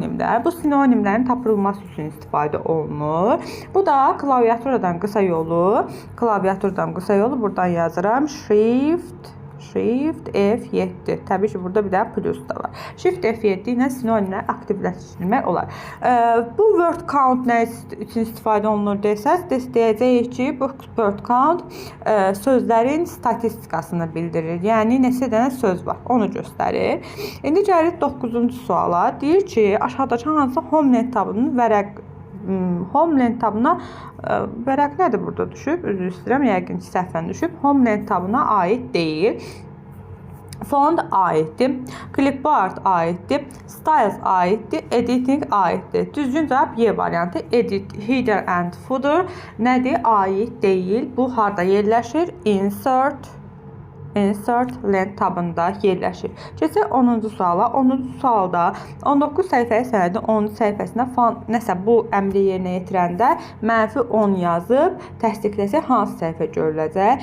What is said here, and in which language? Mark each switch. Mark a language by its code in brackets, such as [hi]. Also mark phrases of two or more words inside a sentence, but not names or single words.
[az] Bu sinonimlərin tapılması üçün istifadə olunur. Bu da klaviaturadan qısa yolu. Buradan yazıram. Shift F7. Təbii ki, burada bir də plus da var. Shift F7 ilə sinonimləri aktivləşdirmək olar. Bu [en] word count [az] nə üçün istifadə olunur desəz, deyəcəyik ki, bu [en] word count [az] sözlərin statistikasını bildirir. Yəni, neçə dənə söz var, onu göstərir. İndi gəlir 9-cu suala. Deyir ki, aşağıdakı hansı homeland tabının homeland tabına vərəq nədir burada düşüb? Üzr istəyirəm, yəqin ki, səhvən düşüb. Homeland tabına aid deyil. Font aiddir. Clipboard aiddir. Styles aiddir. Editing aiddir. Düzgün cavab Y variantı. [en] Edit, header and footer nədir? [az] Aid deyil. Bu harda yerləşir? Insert lent tabında yerləşir. Keçək 10-cu suala. 10-cu sualda 19 səhifəyə sənədin 10-cu səhifəsində nəsə bu əmri yerinə yetirəndə -10 yazıb təsdiqləsək hansı səhifə görüləcək?